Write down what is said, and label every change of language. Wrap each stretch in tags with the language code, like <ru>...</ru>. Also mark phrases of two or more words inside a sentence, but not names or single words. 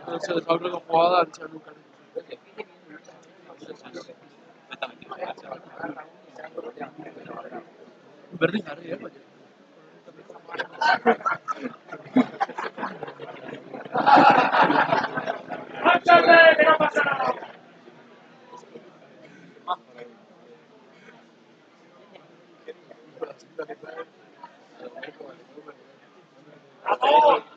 <es>se desahoga con jugada ancha Lucas.</es> <eu>Berdin jarri, baina.</eu> <es>¡Márchate, que no pasa nada! ¡Vamos!</es>